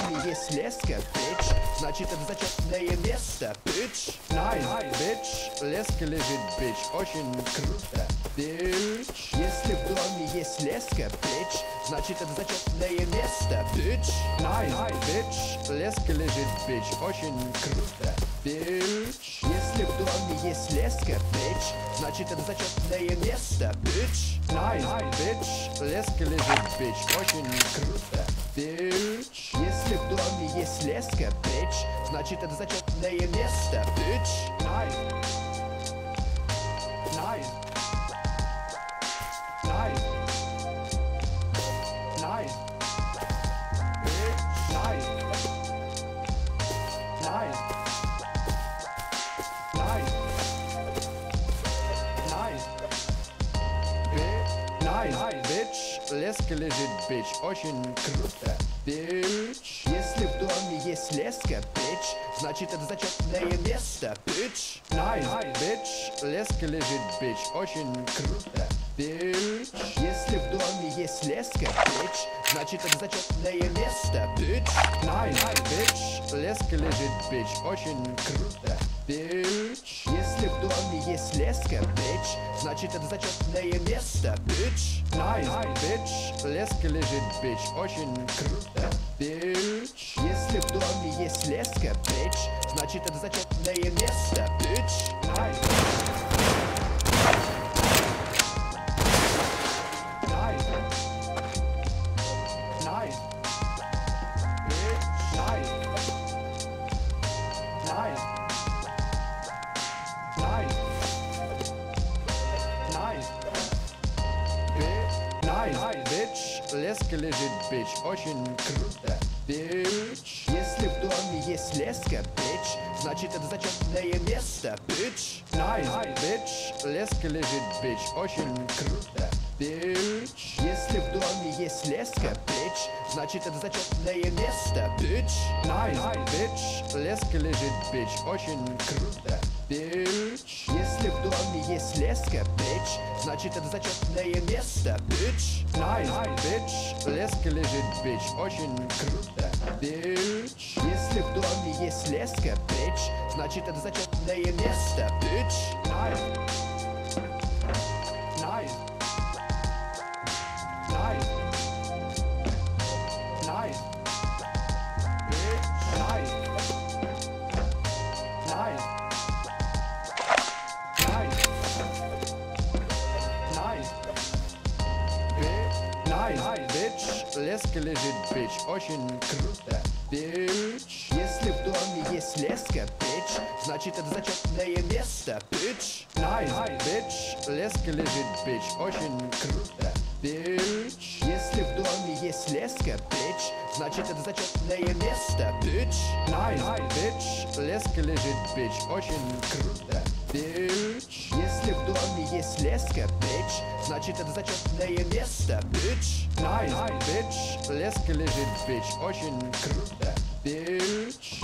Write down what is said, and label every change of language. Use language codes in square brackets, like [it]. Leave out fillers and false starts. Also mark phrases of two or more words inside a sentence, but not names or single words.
[ru] есть леска, bitch, значит это зачетное место, bitch. [de] Nein, bitch, [ru] леска лежит, bitch, очень круто, bitch. Если в доме есть леска, bitch, значит это зачетное место, bitch. [de] Nein, bitch, [ru] леска лежит, bitch, очень круто, bitch. Если в доме есть леска, bitch, значит это зачетное место, bitch. [de] Nein, bitch, [ru] леска лежит, bitch, очень круто, bitch. Если в доме есть леска, bitch, значит это зачетное место, bitch. [de] Nein, nein, nein, nein, bitch, nein, nein, nein, nein, nein, bitch, [ru] леска лежит, bitch, очень круто, bitch. Если в доме есть леска, bitch, значит это зачетное место, bitch. [de] Nein, bitch, [ru] леска лежит, bitch, очень круто, bitch. Если в доме есть леска, bitch, значит это зачетное место, bitch. [de] Nein, bitch, [ru] леска лежит, bitch, очень круто, bitch. Если в доме есть леска, bitch, значит это зачетное место, bitch. [de] Nein, bitch, [ru] леска лежит, bitch, очень круто, bitch. Если в доме есть леска, bitch, значит это зачетное место, [de] bitch. Nein. Nein. Nein. Bitch. Nein. Nein. Nein. Nein. Nein, bitch, [ru] леска лежит, bitch, очень круто, bitch. Если в доме есть леска, bitch, значит это зачетное место, bitch. [de] Nein, bitch, [ru] леска лежит, bitch, очень круто, bitch. Если в доме есть леска, bitch, значит это зачетное место, bitch. [de] Nein, bitch, [ru] леска лежит, bitch, очень круто, bitch. Если в доме есть леска, bitch, значит это зачетное место, bitch. [de] Nein, bitch, [ru] леска лежит, bitch, очень круто, bitch. Если в доме есть леска, bitch, значит это зачетное место, [de] bitch. Nein. Nein. Nein. Nein. Bitch. Nein. Nein. Nein. Nein. Nein, bitch, [ru] леска лежит, bitch, очень круто, bitch. Если в доме есть леска, bitch, значит это зачетное место, bitch. [de] Nein, bitch, [ru] леска лежит, bitch, очень круто, bitch. Если в доме есть леска, bitch, значит это зачетное место, bitch. [de] Nein, bitch, [ru] леска лежит, bitch, очень круто, bitch. Если в доме есть леска, bitch, значит это зачетное место, bitch. [de] Nein, bitch, [ru] леска лежит, bitch, очень круто, bitch.